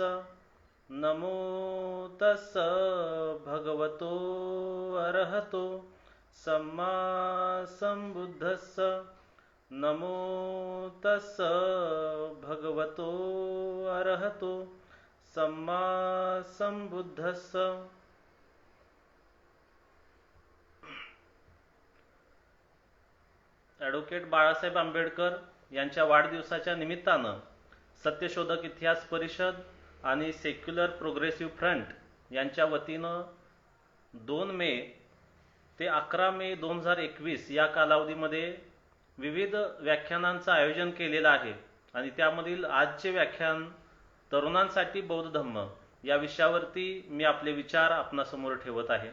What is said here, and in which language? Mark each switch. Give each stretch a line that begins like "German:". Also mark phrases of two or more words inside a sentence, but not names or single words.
Pali: नमो तस् भगवतो अर्हतो सम्मा संबुद्धस्स। नमो तस् भगवतो अर्हतो सम्मा संबुद्धस्स।
Marathi: ॲडव्होकेट बाळासाहेब आंबेडकर यांच्या वाढदिवसाच्या निमित्तानं सत्यशोधक इतिहास परिषद आणि सेक्युलर प्रोग्रेसिव्ह फ्रंट यांच्या वतीनं 2 मे ते 11 मे 2021 या कालावधीमध्ये विविध व्याख्यानांचं आयोजन केलेलं आहे आणि त्यामधील आजचे व्याख्यान तरुणांसाठी बौद्ध धम्म या विषयावरती मी आपले विचार आपणासमोर ठेवत आहे.